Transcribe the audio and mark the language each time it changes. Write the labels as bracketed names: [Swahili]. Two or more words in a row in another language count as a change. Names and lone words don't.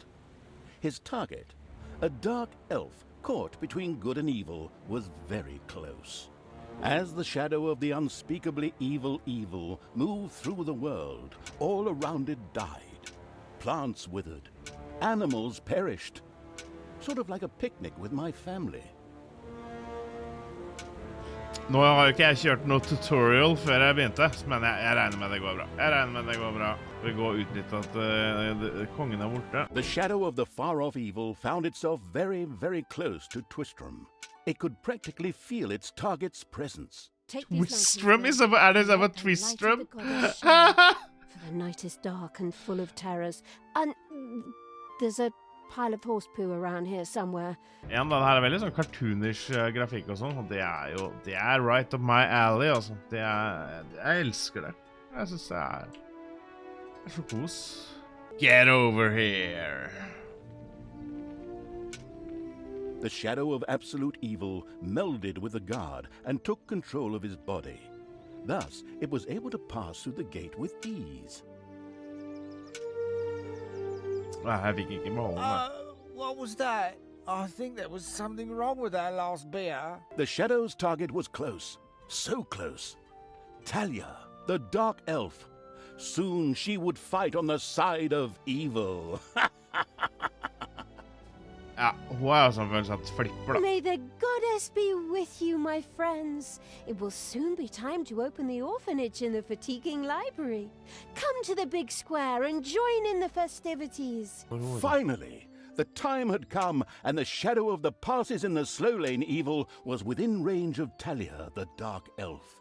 [English] His target, a dark elf caught between good and evil, was very close. As the shadow of the unspeakably evil moved through the world, all around it died. Plants withered. Animals perished. Sort of like a picnic with my family. [Norwegian] Nå har jo ikke jeg kjørt noe tutorial før jeg begynte, men jeg regner med det går bra. Vi går utnytte at kongen er borte. [English] The shadow of the far-off evil found itself very, very close to Twistrum. It could practically feel its target's presence. [Norwegian] Twistrum? Er det sånn Twistrum? [English] For the night is dark and full of terrors. And there's a pile of horse poo around here somewhere. [Norwegian] Ja, den her er veldig sånn cartoonish grafikk og sånn, og det er [English] right up my alley, [Norwegian] altså. Jeg elsker det. Jeg synes det er så kos. [English] Get over here. The shadow of absolute evil melded with the guard and took control of his body. Thus, it was able to pass through the gate with ease. [Norwegian] Jeg fikk ikke beholde den. [English] What was that? I think there was something wrong with that last beer. The shadow's target was close. So close. Talia, the dark elf. Soon she would fight on the side of evil. [Norwegian] Ja, hun er jo sånn følelse at flipper da. [English] May the goddess be with you, my friends. It will soon be time to open the orphanage in the fatiguing library. Come to the big square and join in the festivities. Finally, the time had come, and the shadow of the passes in the slow lane evil was within range of Talia, the dark elf.